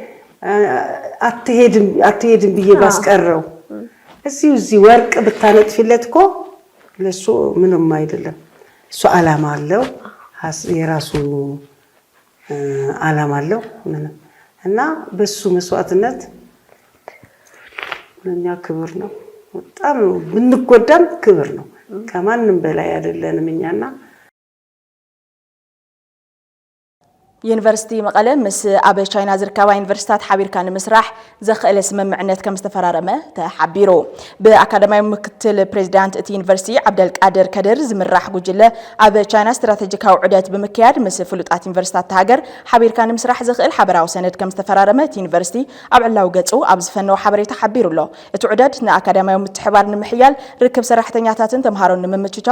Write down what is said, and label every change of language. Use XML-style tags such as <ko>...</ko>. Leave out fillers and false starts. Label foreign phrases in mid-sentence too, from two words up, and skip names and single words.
<am>አትሄድም ብዬ ባስቀረው እዚህ ወርቅ ብታነጥፊለት እኮ ለሱ ምንም አይደለም። እሱ ዓላማ አለው፣ የራሱ ዓላማ አለው ምንም እና በሱ መስዋዕትነት ለኛ ክብር ነው። በጣም ብንጎዳም ክብር ነው። ከማንም በላይ አይደለንም እኛና</am> <ti>ዩኒቨርሲቲ መቀለ ምስ ኣብ ቻይና ዝርከባ ዩኒቨርሲቲታት ሓቢርካ ንምስራሕ ዘኽእለ ስምምዕነት ከም ዝተፈራረመ ተሓቢሩ። ብኣካዳሚያዊ ምክትል ፕሬዚዳንት እቲ ዩኒቨርሲቲ ዓብደልቃድር ከድር ዝምራሕ ጉጅለ ኣብ ቻይና ስትራቴጂካዊ ዑደት ብምክያድ ምስ ፍሉጣት ዩኒቨርሲቲታት ሃገር ሓቢርካ ንምስራሕ ዘኽእል ሓበራዊ ሰነድ ከም ዝተፈራረመ እቲ ዩኒቨርሲቲ ኣብ ዕላዊ ገጹ ኣብ ዝፈነወ ሓበሬታ ሓቢሩ ኣሎ። እቲ ዑደት ንኣካዳሚያዊ ምትሕባር ንምሕያል ርክብ ሰራሕተኛታትን ተምሃሮን ንምምችቻው</ti>